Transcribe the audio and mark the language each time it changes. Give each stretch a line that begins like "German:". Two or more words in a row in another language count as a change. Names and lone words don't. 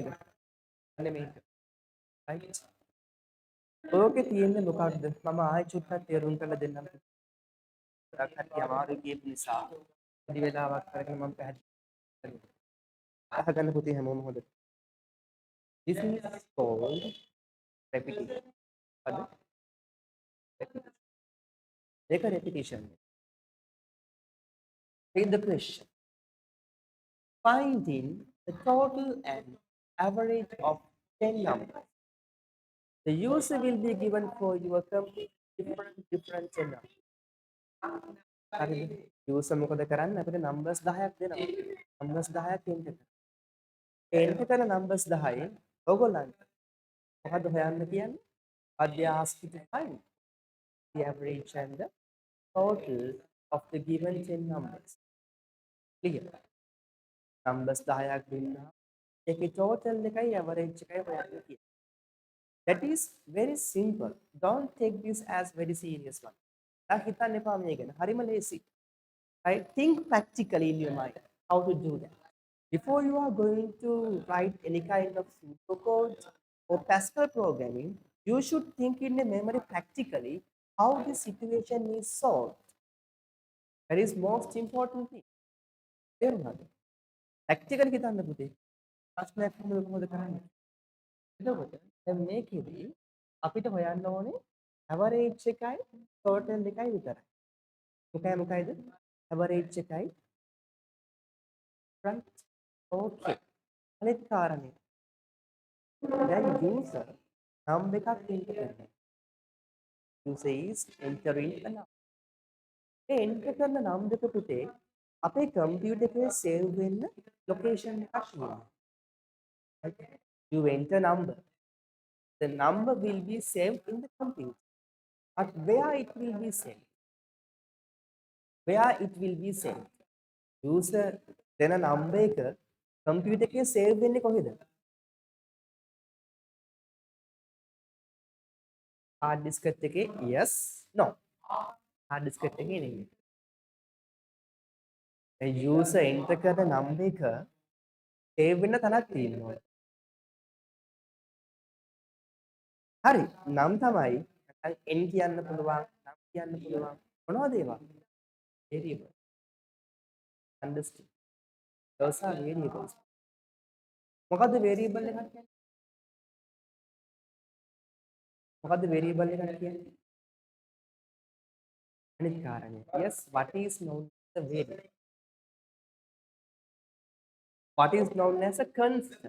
Sinhala: අනේ මේක. Right? ඕකේ තියෙන්නේ මොකක්ද? මම ආයෙ චුට්ටක් තේරුම් කරලා දෙන්නම්. ගොඩක් කට්ටිය අමාරු කියපු නිසා පොඩි වෙලාවක් අරගෙන මම පැහැදිලි කරනවා. අහගන්න පුතේ හැමෝම හොඳට.
English: This is called repetition.
Sinhala: හරිද? Repetition. ඒක repetition.
English: Read the question. Finding the total and average of 10 numbers. The user will be given for your complete different 10 numbers.
Sinhala: හරිද? user මොකද කරන්නේ? අපිට numbers 10ක් දෙනවා. numbers 10ක් enter කරනවා. enter කරන numbers 10යි ඔයගොල්ලන්ට මොකද හොයන්න කියන්නේ?
English: What they ask you to find the average and the total of the given 10 numbers.
Sinhala: Clear? numbers 10ක් දුන්නා. ඒකේ total එකයි average එකයි හොයන්න කියන්නේ.
English: That is very simple. Don't take this as very serious one.
Sinhala: දැන් හිතන්න එපා මේ ගැන. හරිම ලේසි.
English: Right? Think practically in your mind how to do that. Before you are going to write any kind of pseudocode or Pascal programming, you should think in the memory practically how the situation is solved. That is most important thing.
Sinhala: තේරුණාද? practically හිතන්න පුතේ. ප්‍රශ්නයක් හමුවේ කොහොමද කරන්නේ? එතකොට දැන් මේකෙදි අපිට හොයන්න ඕනේ average එකයි total එකයි විතරයි. මොකයිද? average එකයි right? Okay. අනිත් කාරණේ. දැන් user නම් එකක් enter කරනවා.
English: User is entering a number.
Sinhala: ඒ enter කරන නම් දෙක පුතේ අපේ computer එකේ save වෙන්න location එකක් තියෙනවා.
English: Right? You enter number. The number will be saved in the computer. But where it will be saved? Where it will be saved?
Sinhala: User දෙන number එක computer එකේ save වෙන්නේ කොහෙද?
English: hard disk එකේ yes no. hard disk
Sinhala: එකේ නෙමෙයි. ඒ user enter කරන number එක save වෙන්න තැනක් තියෙනවා. හරි. නම් තමයි නැත්නම් n කියන්න පුළුවන්, නම් කියන්න පුළුවන්. මොනවද ඒවා?
English: variable. Understood. Those are variables.
Sinhala: මොකද්ද variable එකක් කියන්නේ? මොකද්ද variable එකක් කියන්නේ? අනිත් කාරණේ.
English: Yes, what is known as a variable? What is known as a constant?